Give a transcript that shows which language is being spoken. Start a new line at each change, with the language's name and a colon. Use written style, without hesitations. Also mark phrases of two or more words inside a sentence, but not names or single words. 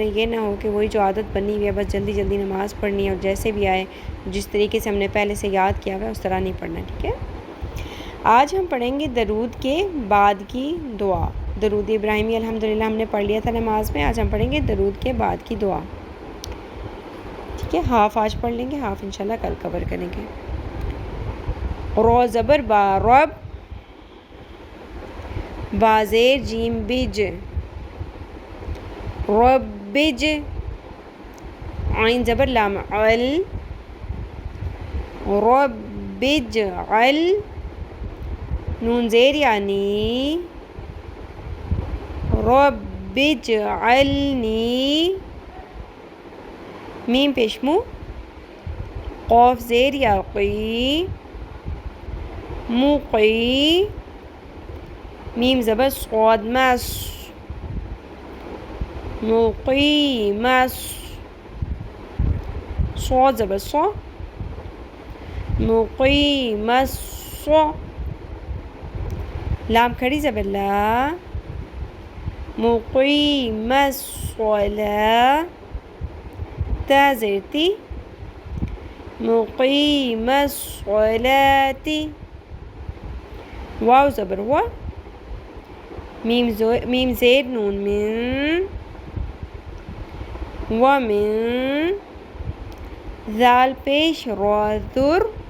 Urdu: یہ نہ ہو کہ وہی جو عادت بنی ہوئی ہے بس جلدی جلدی نماز پڑھنی ہے اور جیسے بھی آئے جس طریقے سے ہم نے پہلے سے یاد کیا ہوا ہے اس طرح نہیں پڑھنا، ٹھیک ہے۔ آج ہم پڑھیں گے درود کے بعد کی دعا۔ درود ابراہیمی الحمدللہ ہم نے پڑھ لیا تھا نماز میں، آج ہم پڑھیں گے درود کے بعد کی دعا، ٹھیک ہے۔ ہاف آج پڑھ لیں گے، ہاف انشاءاللہ کل کور کریں گے۔ رو زبر با، رب، با زیر جیم بج، ربج، عین زبر لام عل، ربج عل، نون زیر یعنی، ربج علنی، میم پیشمو، قاف زیر یا قی، موقی، میم زبر صاد مس، مقیمس، صاد زبر صا، مقیمس، لام کھڑی زبر لا،
Arabic: مقیمس صلاة،
Urdu: تا زیر تی،
Arabic: مقیمس صلاة،
Urdu: واو زبر وا، میم زیر نون من، ومن، ذال پیش را ذر،